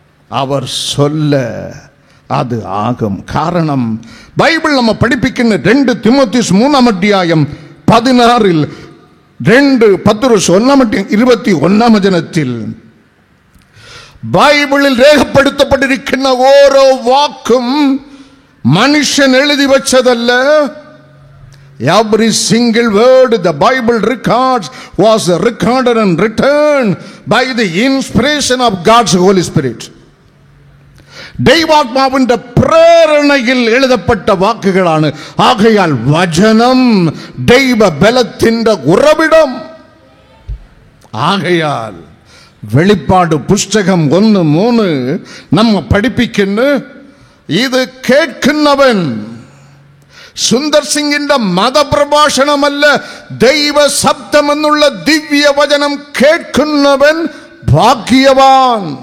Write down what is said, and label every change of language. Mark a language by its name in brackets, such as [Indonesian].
[Malayalam] അവർ [Tamil] சொல்ல [Malayalam] അത് ആകും. കാരണം ബൈബിൾ നമ്മ പഠിപ്പിക്കുന്ന 2 തിമോഥെയോസ് 3:16 2 പത്രോസ് 1:21 ബൈബിളിൽ രേഖപ്പെടുത്തപ്പെട്ടിരിക്കുന്ന ഓരോ വാക്കും മനുഷ്യൻ എഴുതി വെച്ചതല്ല. [English] Every single word the Bible records was recorded and written by the inspiration of God's Holy Spirit. [Malayalam] ദൈവാത്മാവിന്റെ പ്രേരണയിൽ എഴുതപ്പെട്ട വാക്കുകളാണ്. ആകയാൽ വചനം ദൈവബലത്തിന്റെ ഉറവിടം. ആകയാൽ വെളിപ്പാട് പുസ്തകം 1:3 നമ്മ പഠിപ്പിക്കുന്ന ഇത് കേൾക്കുന്നവൻ സുന്ദർ സിംഗിന്റെ മതപ്രഭാഷണമല്ല, ദൈവശബ്ദം എന്നുള്ള ദിവ്യവചനം കേൾക്കുന്നവൻ ഭാഗ്യവാൻ.